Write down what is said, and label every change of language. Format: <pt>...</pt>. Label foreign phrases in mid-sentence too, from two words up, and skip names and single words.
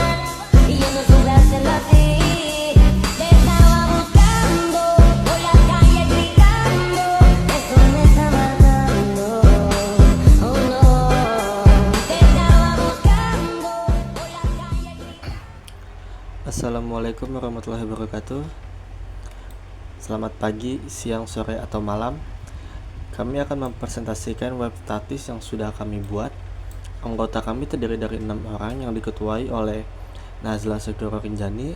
<es>Y yo no supe hacerlo así. Te estaba buscando por la calle gritando. Esto me está matando. Oh no. Te estaba buscando por la calle gritando.</es> <ar>السلام عليكم ورحمة الله وبركاته.</ar> <id>Selamat pagi, siang, sore, atau malam. Kami akan mempresentasikan web statis yang sudah kami buat. Anggota kami terdiri dari 6 orang yang diketuai oleh Nazla Segoro Rinjani.</id>